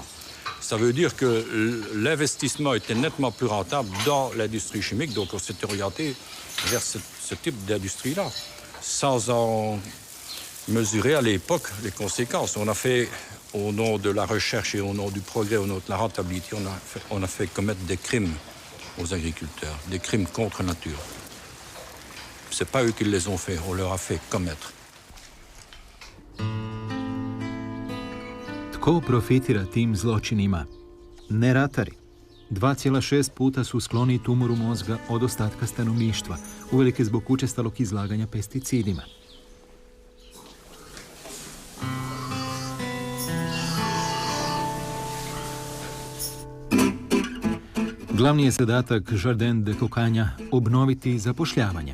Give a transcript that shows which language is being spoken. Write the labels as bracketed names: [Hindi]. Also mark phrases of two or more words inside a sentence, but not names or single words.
[French] Ça veut dire que l'investissement était nettement plus rentable dans l'industrie chimique, donc on s'était orienté vers ce type d'industrie-là, sans en mesurer à l'époque les conséquences. On a fait, au nom de la recherche et au nom du progrès, au nom de la rentabilité, on a fait commettre des crimes aux agriculteurs, des crimes contre nature. C'est pas eux qui les ont fait, on leur a fait commettre. [Croatian] Tko profitira tim zločinima? Ne ratari. 2,6 puta su skloni tumoru mozga od ostatka stanovništva, uvelike zbog učestalog izlaganja pesticidima. Glavni je zadatak Jardin de Cocagne obnoviti zapošljavanje.